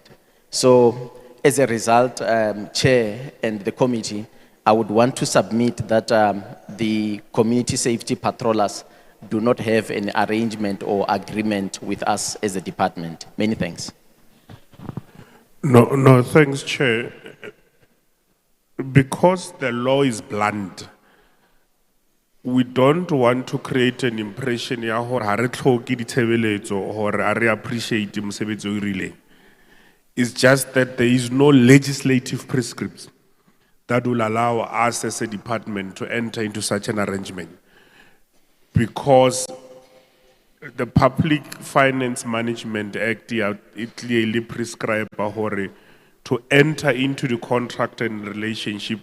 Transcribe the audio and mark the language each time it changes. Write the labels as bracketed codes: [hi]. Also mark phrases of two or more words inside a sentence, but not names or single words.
[en] So, as a result, Chair and the committee, I would want to submit that the community safety patrollers do not have an arrangement or agreement with us as a department. Many thanks. No, thanks, Chair. Because the law is blunt, we don't want to create an impression [st] ya hore ha re tlhoke ditshebeletso hore ha re appreciate mosebetsi o rile. [en] It's just that there is no legislative prescripts that will allow us as a department to enter into such an arrangement, because the Public Finance Management Act, it clearly prescribes to enter into the contract and relationship.